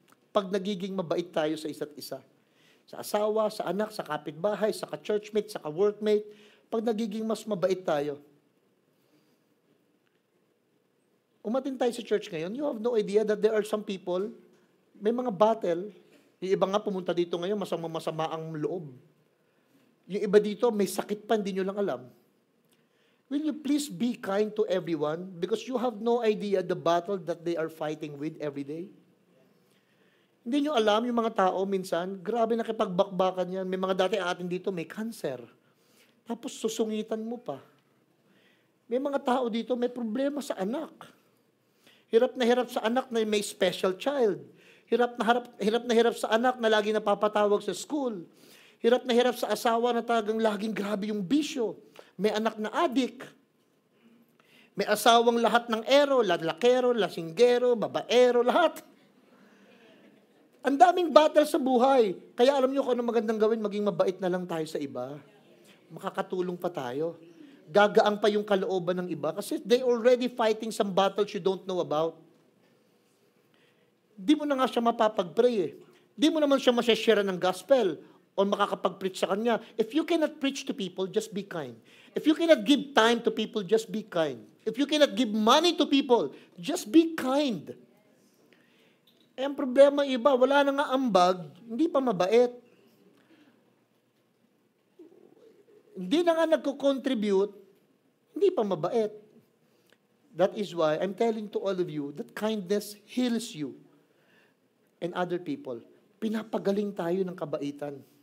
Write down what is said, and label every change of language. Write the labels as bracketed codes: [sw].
[tl] Pag nagiging mabait tayo sa isa't isa. Sa asawa, sa anak, sa kapitbahay, sa ka-churchmate, sa ka-workmate, pag nagiging mas mabait tayo. Umatin tayo sa church ngayon, [en] you have no idea that there are some people, [tl] may mga battle. Yung iba nga pumunta dito ngayon, masama ang loob. Yung iba dito, may sakit pa, hindi nyo lang alam. [en] Will you please be kind to everyone because you have no idea the battle that they are fighting with every day? [tl] Hindi nyo alam yung mga tao minsan, grabe nakipagbakbakan yan. May mga dati atin dito, may cancer. Tapos susungitan mo pa. May mga tao dito, may problema sa anak. Hirap sa anak na may special child. Hirap na hirap sa anak na lagi napapatawag sa school. Hirap sa asawa na talagang laging grabe yung bisyo. May anak na adik. May asawang lahat ng ero, lalakero, lasinggero, babaero, lahat. Ang daming battle sa buhay. Kaya alam niyo kung ano magandang gawin, maging mabait na lang tayo sa iba. Makakatulong pa tayo. Gagaang pa yung kalooban ng iba kasi [en] they already fighting some battles you don't know about. [tl] Di mo na nga siya mapapag-pray eh. Di mo naman siya masyashare ng gospel o makakapag-preach sa kanya. [en] If you cannot preach to people, just be kind. If you cannot give time to people, just be kind. If you cannot give money to people, just be kind. [tl] Eh, ang problema iba, wala na nga ambag, hindi pa mabait. Hindi na nga nagko-contribute, hindi pa mabait. [en] That is why I'm telling to all of you that kindness heals you and other people. [tl] Pinapagaling tayo ng kabaitan.